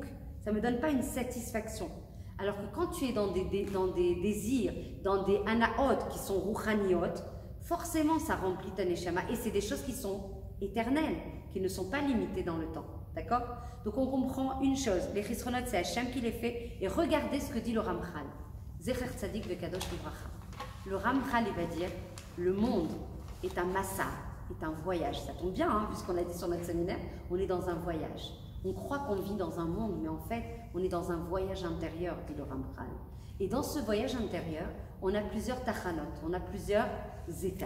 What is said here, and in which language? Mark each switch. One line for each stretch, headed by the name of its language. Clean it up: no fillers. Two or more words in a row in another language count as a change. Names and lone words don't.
French: Ça ne me donne pas une satisfaction. Alors que quand tu es dans des désirs, dans des anaot qui sont rouchaniot, forcément ça remplit ta neshama. Et c'est des choses qui sont éternelles, qui ne sont pas limitées dans le temps. D'accord? Donc on comprend une chose. Les chisronot, c'est Hachem qui les fait. Et regardez ce que dit le Ramchal.
Hebrew: זכר צדיק וקדוש לברכה.
French: Le Ramchal, il va dire, le monde est un massa, est un voyage. Ça tombe bien, hein, puisqu'on a dit sur notre séminaire, on est dans un voyage. On croit qu'on vit dans un monde, mais en fait, on est dans un voyage intérieur, dit le Ramchal. Et dans ce voyage intérieur, on a plusieurs tachanot, on a plusieurs étapes.